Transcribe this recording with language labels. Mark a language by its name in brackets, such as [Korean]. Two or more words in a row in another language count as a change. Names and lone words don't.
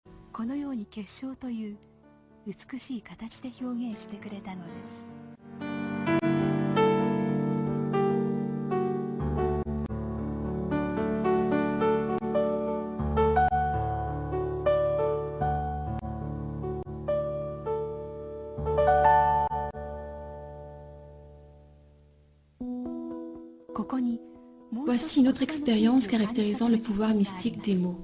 [Japanese] このように結晶という美しい形で表現してくれたのです。 [French] Voici une autre expérience caractérisant le pouvoir mystique des mots.